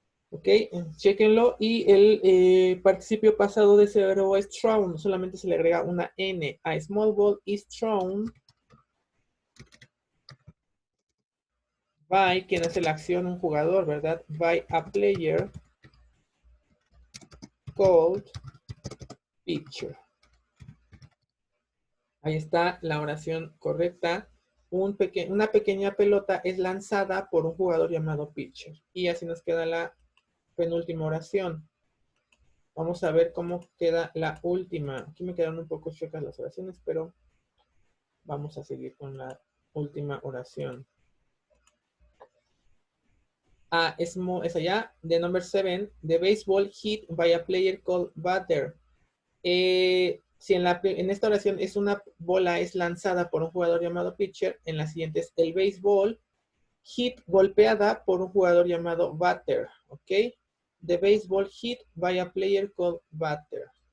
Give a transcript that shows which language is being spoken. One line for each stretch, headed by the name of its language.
Spanish: Ok, chéquenlo. Y el participio pasado de ese verbo es thrown, solamente se le agrega una N.
English: A small ball is thrown by,
Spanish: quien hace la acción, un jugador, ¿verdad?
English: By a player called pitcher.
Spanish: Ahí está la oración correcta. Una pequeña pelota es lanzada por un jugador llamado pitcher. Y así nos queda la penúltima oración. Vamos a ver cómo queda la última. Aquí me quedaron un poco chuecas las oraciones, pero vamos a seguir con la última oración. Es allá, de
English: number 7. The baseball hit by a player called batter.
Spanish: Si en esta oración es una bola es lanzada por un jugador llamado pitcher, en la siguiente es el béisbol, hit, golpeada por un jugador llamado batter, ¿ok?
English: The baseball hit by a player called batter.